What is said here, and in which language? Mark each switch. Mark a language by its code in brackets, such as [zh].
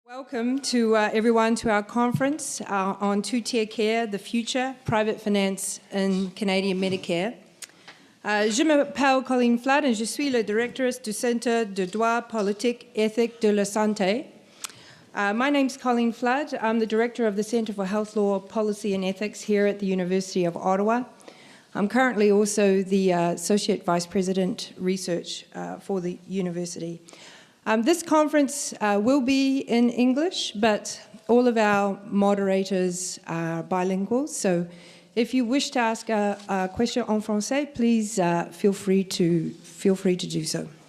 [en] Welcome to everyone to our conference on two-tier care, the future, private finance in Canadian Medicare. [fr] Je m'appelle Colleen Flood et je suis la directrice du Centre de droit politique éthique de la santé. [en] My name's Colleen Flood. I'm the director of the Centre for Health Law, Policy and Ethics here at the University of Ottawa. I'm currently also the Associate Vice President Research for the university. This conference will be in English, but all of our moderators are bilingual, so if you wish to ask a question [fr] en français, [en] please feel free to do so.